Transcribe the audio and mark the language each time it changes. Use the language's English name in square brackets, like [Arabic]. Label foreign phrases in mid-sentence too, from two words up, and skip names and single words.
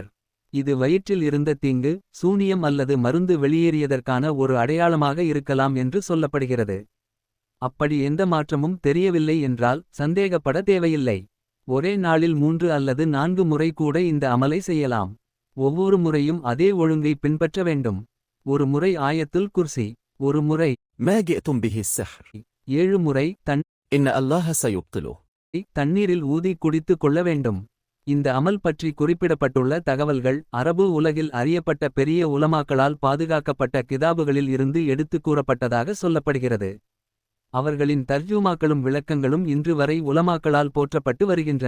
[Tamil] இது வயிற்றில் இருந்த தீங்கு சூனியம் அல்லது மருந்து வெளியேறியதற்கான ஒரு அடையாளமாக இருக்கலாம் என்று சொல்லப்படுகிறது. அப்படி எந்த மாற்றமும் தெரியவில்லை என்றால் சந்தேகப்பட தேவையில்லை. ஒரே நாளில் 3 அல்லது 4 முறை கூட இந்த அமலை செய்யலாம். ஒவ்வொரு முறையும் அதே ஒழுங்கை பின்பற்ற வேண்டும். ஒரு முறை ஆயத்துல் குர்சி, ஒரு முறை [Arabic] ما جئتم به السحر [Tamil] 7 முறை [Arabic] إن الله سيبطله [Tamil] தண்ணீரில் ஊதி குடித்து கொள்ள வேண்டும். இந்த அமல் பற்றி குறிப்பிடப்பட்டுள்ள தகவல்கள் அரபு உலகில் அறியப்பட்ட பெரிய உலமாக்களால் பாதுகாக்கப்பட்ட கிதாபுகளில் இருந்து எடுத்துக் கூறப்பட்டதாக சொல்லப்படுகிறது. அவர்களின் தர்ஜுமாக்களும் விளக்கங்களும் இன்று வரை உலமாக்களால் போற்றப்பட்டு வருகின்றன.